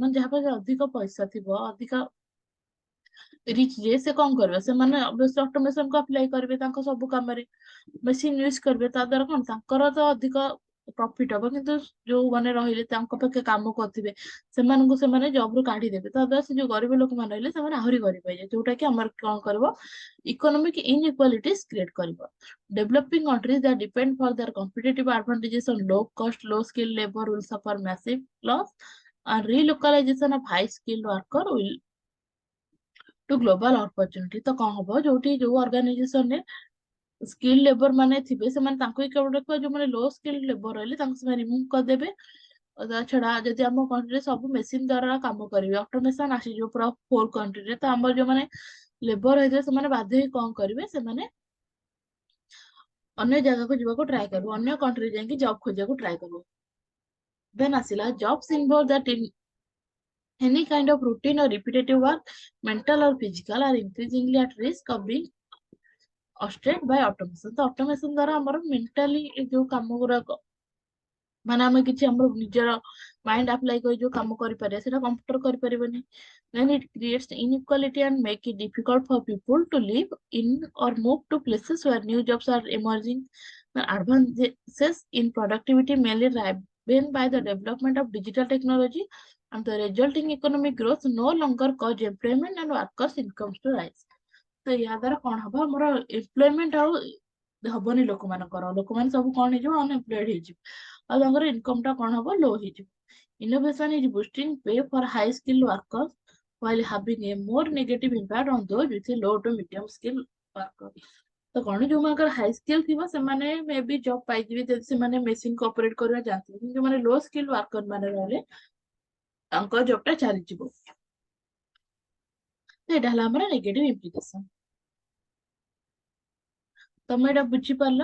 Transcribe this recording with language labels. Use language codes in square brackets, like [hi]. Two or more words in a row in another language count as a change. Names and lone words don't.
[or] ମାନେ ଯାହା ପାଖରେ ଅଧିକ ପଇସା ଥିବ, ଅଧିକ ରିଚ୍, ଯେ ସେ କଣ କରିବେ, ସେମାନେ ଅବଶ୍ୟ ଅଟୋମେସନ କୁ ଆପ୍ଲାଏ କରିବେ ତାଙ୍କ ସବୁ କାମରେ, ମେସିନ ୟୁଜ କରିବେ। ତା ଦ୍ୱାରା କଣ, ତାଙ୍କର ତ ଅଧିକ ପ୍ରଫିଟ ହବ, କିନ୍ତୁ ଯୋଉମାନେ ରହିଲେ ତାଙ୍କ ପାଖେ କାମ କରୁଥିବେ, ସେମାନଙ୍କୁ ସେମାନେ ଜବ ରୁ କାଢିଦେବେ। ତା ଦ୍ୱାରା ସେ ଯୋଉ ଗରିବ ଲୋକମାନେ ରହିଲେ, ସେମାନେ ଆହୁରି ଗରିବ ହେଇଯିବେ, ଯୋଉଟା କି ଆମର କଣ କରିବ, [en] economic inequalities create [or] କରିବ। [en] Developing countries that depend for their competitive advantages on low cost, low skilled labor will suffer massive loss, and relocalization of high skilled worker will to global opportunity। [or] ତ କଣ ହବ, ଯୋଉଠି ଯୋଉ ଅର୍ଗାନାଇଜେସନ ରେ [en] skill labour [or] ମାନେ ଥିବେ, ସେମାନେ ତାଙ୍କୁ ହିଁ କେବଳ ଦେଖିବା, ଯୋଉମାନେ [en] low skill labour [or] ରହିଲେ ତାଙ୍କୁ ସେମାନେ ରିମୁଭ୍ କରିଦେବେ। ତା ଛଡା ଯଦି ଆମ କଣ୍ଟ୍ରିରେ ସବୁ ମେସିନ ଦ୍ୱାରା କାମ କରିବେ, ଅଟୋମେସନ ଆସିଯିବ ପୁରା ହୋଲ କଣ୍ଟ୍ରିରେ, ତ ଆମର ଯୋଉମାନେ ଲେବର ହେଇଥିବେ, ସେମାନେ ବାଧ୍ୟ ହେଇ କଣ କରିବେ, ସେମାନେ ଅନ୍ୟ ଜାଗାକୁ ଯିବାକୁ ଟ୍ରାଏ କରିବେ, ଅନ୍ୟ କଣ୍ଟ୍ରି ଯାଇକି ଜବ୍ ଖୋଜିବାକୁ ଟ୍ରାଏ କରିବେ। [en] ଦେନ୍ ଆସିଲା jobs involve that in any kind of routine or repetitive work, mental or physical, are increasingly at risk of being ostraced by automation। [or] ତ automation ଦ୍ୱାରା ଆମର ମେଣ୍ଟାଲି ଯୋଉ କାମ ଗୁଡାକ, ମାନେ ଆମେ କିଛି ଆମର ନିଜର [en] mind apply [or] କରି ଯୋଉ କାମ କରିପାରିବା, ସେଟା କମ୍ପ୍ୟୁଟର କରିପାରିବନି। [en] Then it creates inequality and make it difficult for people to live in or move to places where new jobs are emerging. The advances in productivity mainly driven by the development of digital technology and the resulting economic growth no longer cause employment and workers' incomes to rise। [or] ତ ୟା ଦ୍ୱାରା କଣ ହବ, ଆମର ଏମ୍ପ୍ଲୟମେଣ୍ଟ ଆଉ ହବନି ଲୋକମାନଙ୍କର, ଲୋକମାନେ ସବୁ କଣ ହେଇଯିବ, ଅନଏମ୍ପ୍ଲଏଡ ହେଇଯିବ, ଆଉ ତାଙ୍କର ଇନକମ ଟା କଣ ହବ, ଲୋ ହେଇଯିବ। [en] Innovation is boosting pay for high skilled workers while having a more negative impact on those with a low to medium skill workers। [or] ତ କଣ, ଯୋଉମାନଙ୍କର [en] high skill [or] ଥିବ ସେମାନେ [en] may be [or] ଜବ୍ ପାଇଯିବେ ଯଦି ସେମାନେ ମେସିନ୍ କୁ ଅପରେଟ କରିବା ଜାଣିଥିବେ, କିନ୍ତୁ ଯୋଉମାନେ [en] low skill worker [or] ମାନେ ରହିଲେ, ତାଙ୍କ ଜବ୍ ଟା ଚାଲିଯିବ। ଏଇଟା ହେଲା ଆମର [en] negative implication. [or] ତମେ ଏଇଟା ବୁଝିପାରିଲ?